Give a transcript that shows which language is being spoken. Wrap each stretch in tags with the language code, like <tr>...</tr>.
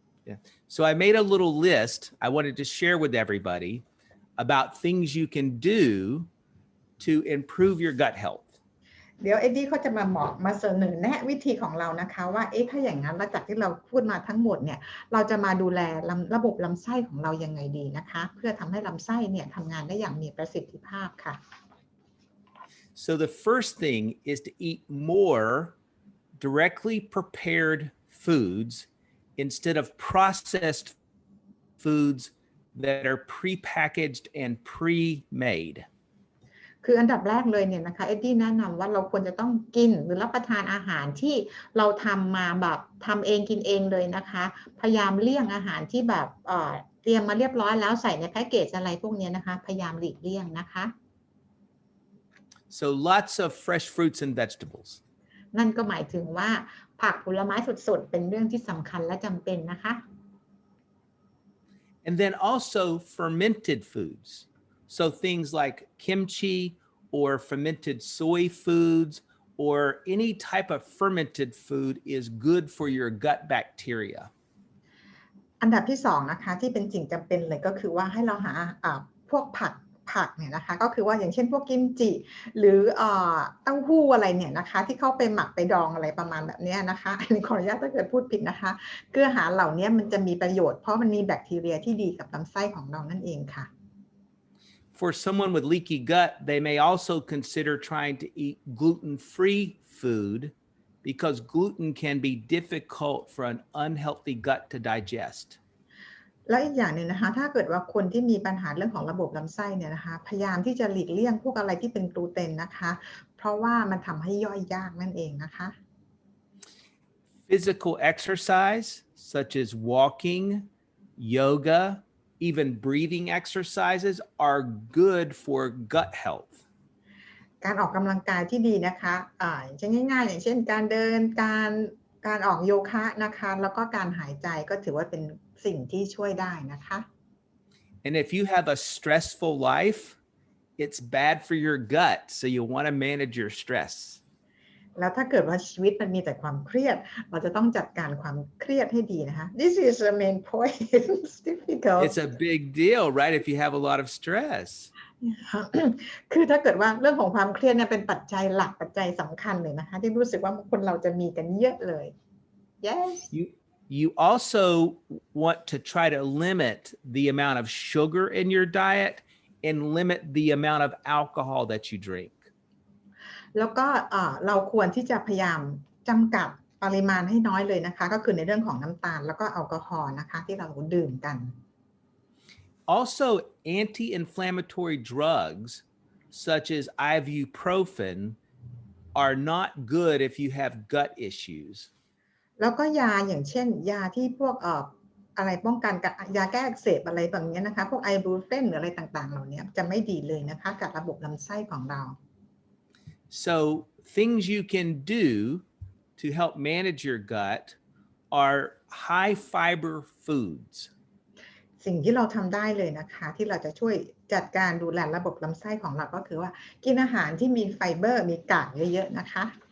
<en>Yeah. So I made a little list I wanted to share with everybody about things you can do to improve your gut health.</en> <th>เดี๋ยวเอ็ดดี้เขาจะมาเสนอแนะวิธีของเรานะคะว่าถ้าอย่างนั้นแล้วจากที่เราพูดมาทั้งหมดเนี่ยเราจะมาดูแลระบบลำไส้ของเรายังไงดีนะคะเพื่อทำให้ลำไส้เนี่ยทำงานได้อย่างมีประสิทธิภาพค่ะ</th> <en>So the first thing is to eat more directly prepared foods instead of processed foods that are prepackaged and pre-made.</en> <th>คืออันดับแรกเลยเนี่ยนะคะเอ็ดดี้แนะนำว่าเราควรจะต้องกินหรือรับประทานอาหารที่เราทำมาแบบทำเองกินเองเลยนะคะพยายามเลี่ยงอาหารที่แบบเตรียมมาเรียบร้อยแล้วใส่ในแพ็กเกจอะไรพวกนี้นะคะพยายามหลีกเลี่ยงนะคะ</th> <en>So lots of fresh fruits and vegetables</en> <th>นั่นก็หมายถึงว่าผักผลไม้สดๆเป็นเรื่องที่สำคัญและจำเป็นนะคะ</th> <en>And then also fermented foods.So things like kimchi or fermented soy foods or any type of fermented food is good for your gut bacteria.</en> <th>อันดับที่2นะคะที่เป็นสิ่งจำเป็นเลยก็คือว่าให้เราหาพวกผักเนี่ยนะคะก็คือว่าอย่างเช่นพวกกิมจิหรือเต้าหู้อะไรเนี่ยนะคะที่เข้าไปหมักไปดองอะไรประมาณแบบนี้นะคะอันนี้ขออนุญาตถ้าเกิดพูดผิดนะคะคืออาหารเหล่านี้มันจะมีประโยชน์เพราะมันมีแบคทีเรียที่ดีกับลำไส้ของเรานั่นเองค่ะ</th> <en>for someone with leaky gut, they may also consider trying to eat gluten-free food because gluten can be difficult for an unhealthy gut to digest.</en> <th>แล้วอีกอย่างหนึ่งนะคะถ้าเกิดว่าคนที่มีปัญหาเรื่องของระบบลำไส้เนี่ยนะคะพยายามที่จะหลีกเลี่ยงพวกอะไรที่เป็นกลูเตนนะคะเพราะว่ามันทำให้ย่อยยากนั่นเองนะคะ</th> <en>Physical exercise such as walking, yoga, even breathing exercises are good for gut health.</en> <th>การออกกำลังกายที่ดีนะคะอย่างเช่นง่ายๆอย่างเช่นการเดินการออกโยคะนะคะแล้วก็การหายใจก็ถือว่าเป็นสิ่งที่ช่วยได้นะคะ</th> <en>And if you have a stressful life, it's bad for your gut, so you want to manage your stress.</en> <th>แล้วถ้าเกิดว่าชีวิตมันมีแต่ความเครียดเราจะต้องจัดการความเครียดให้ดีนะคะ</th> <en>This is the main point. It's difficult. It's a big deal, right? If you have a lot of stress.</en> <th>คือถ้าเกิดว่าเรื่องของความเครียดเนี่ยเป็นปัจจัยหลักปัจจัยสำคัญเลยนะคะที่รู้สึกว่าคนเราจะมีกันเยอะเลย</th> <en>Yes. You also want to try to limit the amount of sugar in your diet and limit the amount of alcohol that you drink.</en> <th>แล้วก็เราควรที่จะพยายามจำกัดปริมาณให้น้อยเลยนะคะก็คือในเรื่องของน้ำตาลแล้วก็แอลกอฮอล์นะคะที่เราดื่มกัน</th> <en>Also, anti-inflammatory drugs such as ibuprofen are not good if you have gut issues.</en> <th>แล้วก็ยาอย่างเช่นยาที่พวกอะไรป้องกันยาแก้อักเสบอะไรแบบนี้นะคะพวกไอบูเฟนหรืออะไรต่างๆเหล่านี้จะไม่ดีเลยนะคะกับระบบลำไส้ของเรา</th> <en>So things you can do to help manage your gut are high fiber foods.</en> <th>สิ่งที่เราทำได้เลยนะคะที่เราจะช่วยจัดการดูแลระบบลำไส้ของเราก็คือว่ากินอาหารที่มีไฟเบอร์มีกากเยอะๆนะคะ</th>